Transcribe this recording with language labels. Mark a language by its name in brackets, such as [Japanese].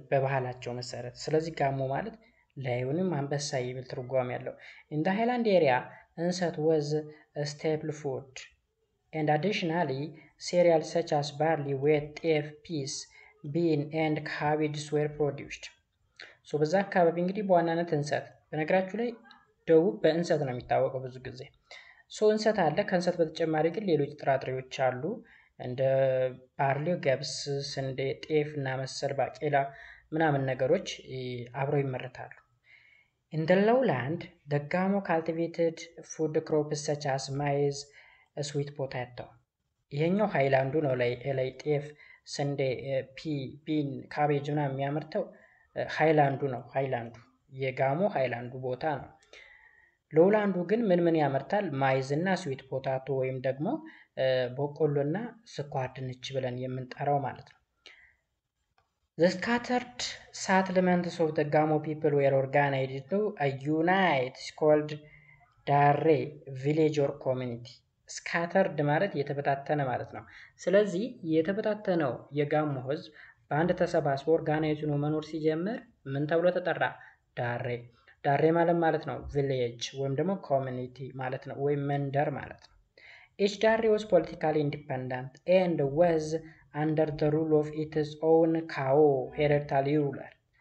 [Amharic] በባህላቸው መሰረት። ስለዚህ ጋሞ ማለት ላዮንም አንበሳ የሚል ትርጓሜ ያለው። [English] in the highland area እንሰት was a staple food and additionally cereals such as barley, wheat, ጤፍ, peas, bean and cabbage were produced. [Amharic] ሶ በዛ አካባቢ እንግዲህ በዋናነት እንሰት፣ በነገራችሁ ላይ ደቡብ በእንሰት ነው የሚታወቀው ብዙ ጊዜ። ሶ እንሰት አለ። ከእንሰት በተጨማሪ ግን ሌሎች ጥራጥሬዎች አሉ እንደ ባርሊ፣ ገብስ፣ ስንዴ፣ ጤፍ እና መሰል ባቄላ ምናምን ነገሮች አብረው ይመረታሉ። [English] in the lowland the Gamo cultivated food crops such as maize, sweet potato. [Amharic] ይሄኛው ሃይላንዱ ነው። ላይ ጤፍ፣ ስንዴ፣ ቢን፣ ካቤጅ ምናምን የሚያመርተው ሃይላንዱ ነው። ሃይላንዱ የጋሞ ሃይላንዱ ቦታ ነው። ሎውላንዱ ግን ምን ያመርታል? ማይዝ እና ስዊት ፖታቶ ወይም ደግሞ በቆሎና ስኳር ድንች ብለን የምንጠራው ማለት ነው። [English] The scattered settlements of the Gamo people were organized into a unit called Darre village or community. [Amharic] scattered ማለት የተበታተነ ማለት ነው። ስለዚህ የተበታተነው የጋሞ ህዝብ በአንድ ተሰባስቦ ኦርጋናይዝ ሆኖ መኖር ሲጀምር ምን ተብሎ ተጠራ? ዳሬ ማለት ነው ቪሌጅ ወይም ደግሞ ኮሚኒቲ ማለት ነው፣ ወይም መንደር ማለት ነው። [English] each ዳሬ was politically independent and was under the rule of its own ካኦ hereditary ruler.